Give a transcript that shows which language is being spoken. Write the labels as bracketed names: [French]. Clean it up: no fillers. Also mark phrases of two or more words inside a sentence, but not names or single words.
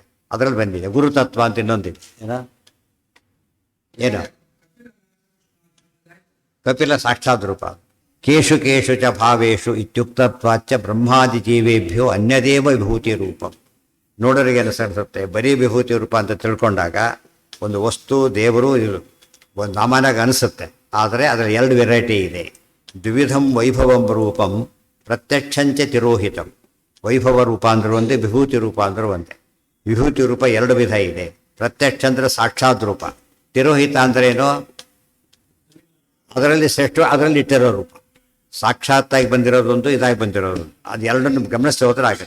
[Kannada] ಅದರಲ್ಲಿ ಬಂದಿದೆ. ಗುರುತತ್ವ ಅಂತ ಇನ್ನೊಂದಿದೆ. ಏನು ಕಪಿಲ ಸಾಕ್ಷಾತ್ ರೂಪ. [Sanskrit] ಕೇಶು ಕೇಶು ಚ ಭಾವೇಶು ಇತ್ಯುಕ್ತತ್ವಾಚ್ಚ ಬ್ರಹ್ಮಾದಿ ಜೀವೇಭ್ಯೋ ಅನ್ಯದೇವ ವಿಭೂತಿ ರೂಪಂ. [Kannada] ನೋಡೋರಿಗೆ ಅನುಸರಿಸುತ್ತೆ. ಬರೀ ವಿಭೂತಿ ರೂಪ ಅಂತ ತಿಳ್ಕೊಂಡಾಗ ಒಂದು ವಸ್ತು ದೇವರು ಒಂದು ಸಾಮಾನ್ಯವಾಗಿ ಅನಿಸುತ್ತೆ. ಆದರೆ ಅದರಲ್ಲಿ ಎರಡು ವೆರೈಟಿ ಇದೆ. [Sanskrit] ದ್ವಿವಿಧಂ ವೈಭವಂ ರೂಪಂ ಪ್ರತ್ಯಕ್ಷಂಚ ತಿರೋಹಿತಂ. [Kannada] ವೈಭವ ರೂಪ ಅಂದ್ರೆ ಒಂದೇ, ವಿಭೂತಿ ರೂಪ ಅಂದ್ರೆ ಒಂದೇ. ವಿಭೂತಿ ರೂಪ ಎರಡು ವಿಧ ಇದೆ. ಪ್ರತ್ಯಕ್ಷ ಅಂದರೆ ಸಾಕ್ಷಾತ್ ರೂಪ, ತಿರೋಹಿತ ಅಂದ್ರೇನು? ಅದರಲ್ಲಿ ಶ್ರೇಷ್ಠ, ಅದರಲ್ಲಿ ಇಟ್ಟಿರೋ ರೂಪ. ಸಾಕ್ಷಾತ್ತಾಗಿ ಬಂದಿರೋದೊಂದು, ಇದಾಗಿ ಬಂದಿರೋದು. ಅದು ಎರಡನ್ನು ಗಮನಿಸಿ ಹೋದ್ರೆ ಆಗುತ್ತೆ.